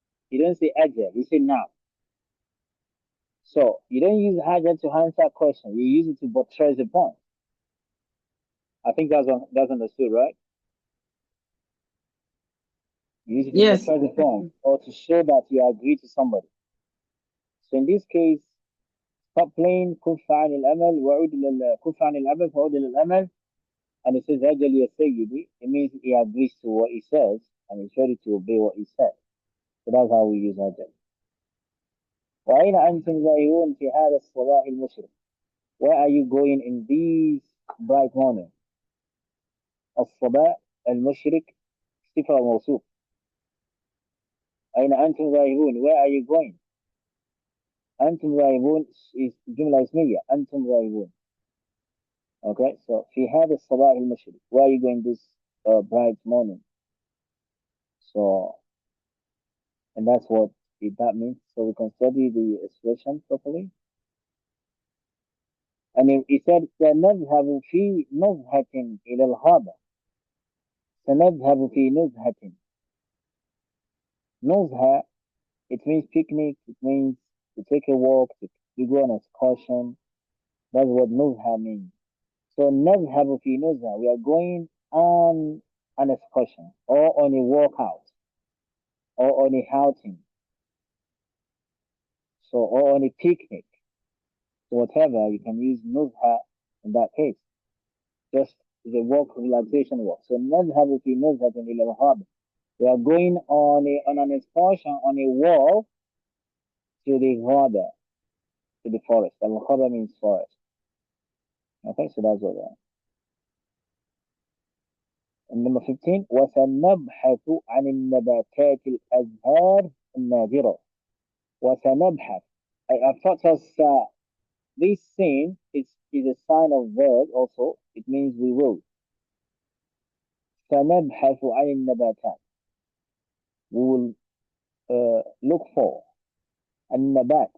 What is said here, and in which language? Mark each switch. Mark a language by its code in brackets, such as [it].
[en] You don't say ajal, you say now. So you don't use ajal to answer a question, you use it to buttress a point. I think that's understood, right? You use it to Yes. buttress a point or to show that you agree to somebody. So in this case, stop playing [ar] كف عن الأمل وعود كف عن الأمل فعود للأمل. [en] And it says [ar] أجل يا سيدي. [en] It means he agrees to what he says and he's ready to obey what he says. So that's how we use أجل. [ar] وأين أنتم ذاهبون في هذا الصباح المشرق? [en] Where are you going in this bright morning? [ar] الصباح المشرق صفة موصوف. أين أنتم ذاهبون? [en] Where are you going? [ar] أنتم ذاهبون is جملة اسمية. أنتم ذاهبون. Okay, so في هذا الصباح المشرق. [en] Where are you going this bright morning? So, and that's what that means. So we can study the expression properly. And he said, [ar] سنذهب في نزهة إلى الغابة. سنذهب في نزهة. [en] نزهة, it means picnic. It means to take a walk, to go on an excursion. That's what nuzha means. [ar] So نذهب في نزهة. [en] We are going on an excursion or on a walkout or on a outing. So, or on a picnic. So whatever, you can use nuzha in that case. Just the walk, relaxation walk. [ar] So نذهب في نزهة إلى الغابة. [en] We are going on an excursion, on a walk to the ghaba, to the forest. Al-ghaba means forest. Okay, so that's what that is. And number 15, [ar] وسنبحث عن النباتات الأزهار النادرة. وسنبحث. [en] I thought this scene is a sign of verb also. It means we will. [ar] سنبحث عن النباتات. [en] We will look for. النبات.